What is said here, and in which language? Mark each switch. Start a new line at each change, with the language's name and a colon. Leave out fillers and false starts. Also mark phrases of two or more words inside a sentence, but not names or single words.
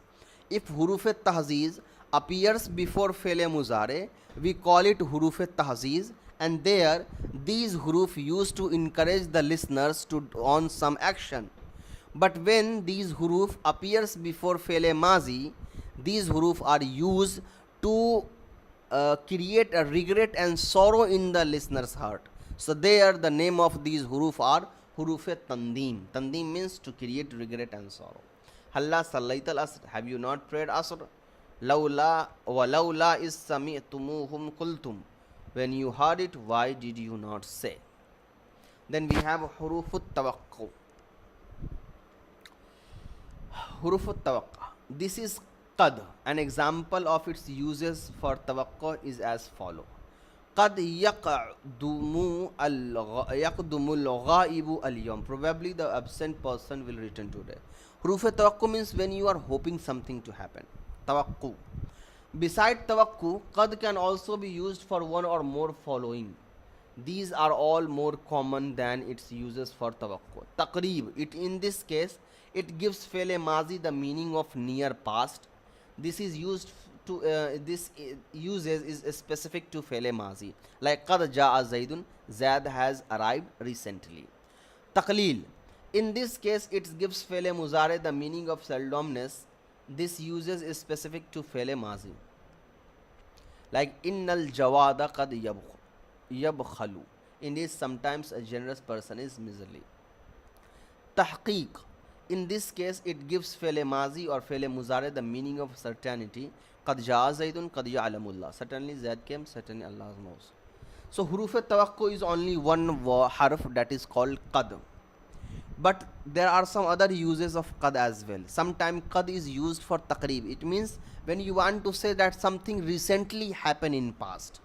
English: If
Arabic: huruf tahziz
English: appears before
Arabic: faile muzare,
English: we call it
Arabic: huruf tahziz,
English: and there these huruf used to encourage the listeners to on some action. But when these huruf appears before
Arabic: fele mazi,
English: these huruf are used to create a regret and sorrow in the listener's heart. So there the name of these huruf are
Arabic: huruf tandeem.
English: Tandeem means to create regret and sorrow.
Arabic: هلا صليت العصر,
English: have you not prayed asr?
Arabic: لولا و لولا إذ سمعتموهم قلتم,
English: when you heard it, why did you not say? Then we have
Arabic: huruf tawaqqu. حروف التوقع.
English: This is qad. An example of its uses for tawaqqa is as follow.
Arabic: قد يقدم الغائب اليوم.
English: Probably the absent person will return today.
Arabic: Huruf tawaqqu
English: means when you are hoping something to happen. Tawaqqu. Beside tawaqqa, qad can also be used for one or more following. These are all more common than its uses for tawaqqa. Taqreeb, it in this case, it gives
Arabic: fele mazi
English: the meaning of near past. This is used to this uses is specific to
Arabic: fele mazi.
English: Like
Arabic: قد جاء زيد,
English: Zaid has arrived recently. Taqleel, in this case, it gives
Arabic: fele muzare
English: the meaning of seldomness. This uses is specific to
Arabic: fele mazi. Like إن الجواد قد يبخل.
English: In this, sometimes a generous person is miserly. Tahqiq, in this case, it gives
Arabic: fele mazi
English: or
Arabic: fele muzare
English: the meaning of certainty.
Arabic: قد جاء زيد، قد يعلم الله.
English: Certainly Zaid came, certainly Allah knows. So
Arabic: huruf tawaqqu
English: is only one harf, that is called qad. But there are some other uses of qad as well. Sometimes qad is used for taqreeb. It means when you want to say that something recently happened in past.